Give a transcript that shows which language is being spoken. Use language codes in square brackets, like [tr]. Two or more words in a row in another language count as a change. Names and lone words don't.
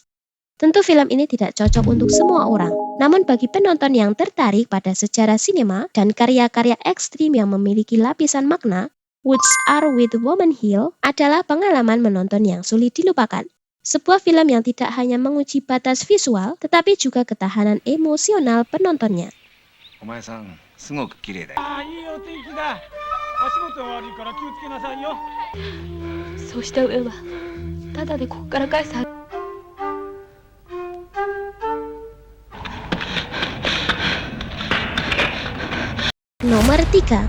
[id] Tentu film ini tidak cocok untuk semua orang, namun bagi penonton yang tertarik pada sejarah sinema dan karya-karya ekstrim yang memiliki lapisan makna, Woods Are Wet Woman Hill adalah pengalaman menonton yang sulit dilupakan. Sebuah film yang tidak hanya menguji batas visual, tetapi juga ketahanan emosional penontonnya. [ja] お前さん、すごく綺麗だよ。ああ、いいお天気だ。足元が悪いから気をつけなさいよ。そうした上はただでここから返すはず。 [id] Nomor 3.